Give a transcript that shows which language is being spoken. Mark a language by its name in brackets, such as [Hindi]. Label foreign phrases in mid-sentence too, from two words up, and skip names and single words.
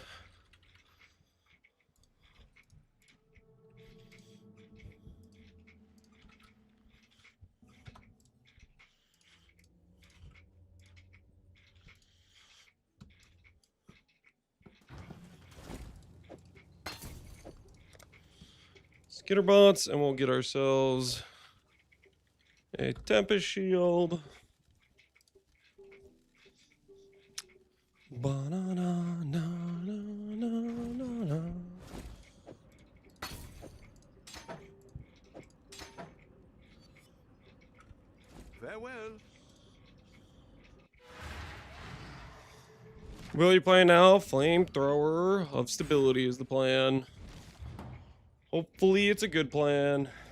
[English] Skitterbots, and we'll get ourselves a Tempest Shield. Ba-na-na-na-na-na-na. Farewell. Will you play now? Flamethrower of Stability is the plan. Hopefully it's a good plan.